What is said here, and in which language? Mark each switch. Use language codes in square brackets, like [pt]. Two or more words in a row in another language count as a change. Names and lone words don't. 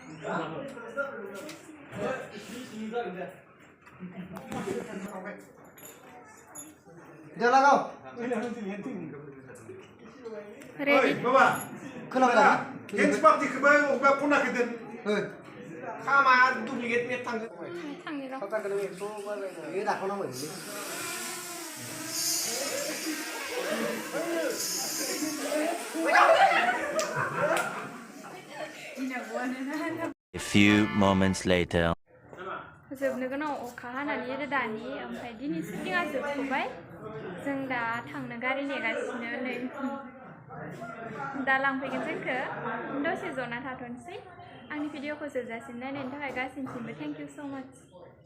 [brx] जालागाव रेडि खोनाबाय दा गेन्स पार्टिखौबो अबेबा खनाखै दोन खामा डुप्लिकेट मेट थांगोन थांनि र' सप्ताहखौनो 100 बे दाखोनांगौ [en] A few moments later. [brx] जोबनो गोनां अखा हानानै दानि ओमफ्राय दिनै शुटिंआ जोबथ'बाय जों दा थांनो गारि नेगासिनो नै दा लांफैगोन जोंखौ दसे जना थाथ'नोसै आंनि भिडिअखौ जोबजासिम नायनायनि थाखाय गासैनिसिमबो [en] thank you so much